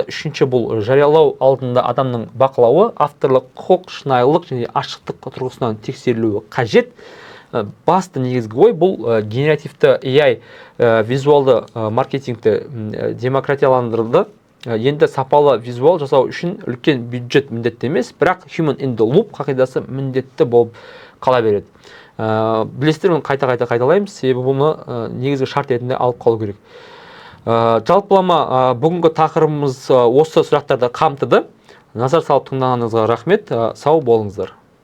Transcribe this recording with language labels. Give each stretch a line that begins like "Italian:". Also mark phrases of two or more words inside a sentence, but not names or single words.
Kazakh: Үшінші бұл жариялау алдында адамның бақылауы, авторлық құқық, шынайылық және ашықтық тұрғысынан тексерілуі қажет. Басты негізгі ой бұл генеративті AI визуалды маркетингті демократияландырылды. Енді сапалы визуал жасау үшін үлкен бюджет міндетті емес, бірақ
English: human in the loop
Kazakh: қағидасы міндетті болып қала береді. Білесіздер, мен қайта қайталаймыз, себебі бұны негізгі шарт ретінде алып қалу керек. Жалпылама бүгінгі тақырыбымыз осы сұрақтарды қамтыды. Назар салып тыңдағаныңызға рахмет. Сау болыңыздар.